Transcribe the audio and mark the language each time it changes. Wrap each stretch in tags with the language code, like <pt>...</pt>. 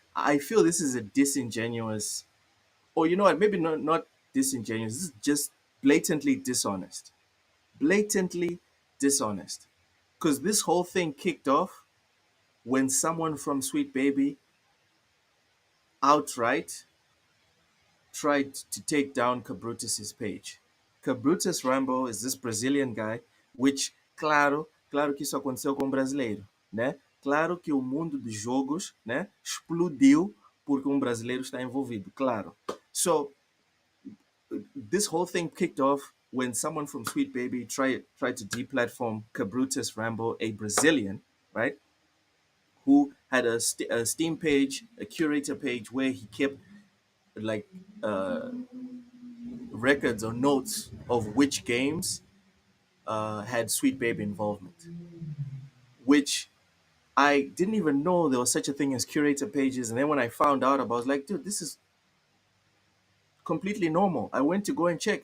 <en>I feel this is a disingenuous, or you know what, maybe not disingenuous, this is just blatantly dishonest. Blatantly dishonest. Because this whole thing kicked off when someone from Sweet Baby outright tried to take down Cabrutus's page. Cabrutus Rambo is this Brazilian guy, which,</en> <pt>claro que isso aconteceu com um brasileiro, né? Claro que o mundo dos jogos, né, explodiu porque um brasileiro está envolvido, claro.</pt> <en>So, this whole thing kicked off when someone from Sweet Baby tried to deplatform Cabrutus Rambo, a Brazilian, right? Who had a Steam page, a curator page where he kept like records or notes of which games had Sweet Baby involvement, which I didn't even know there was such a thing as curator pages. And then when I found out about it, I was like, dude, this is completely normal. I went to go and check.</en>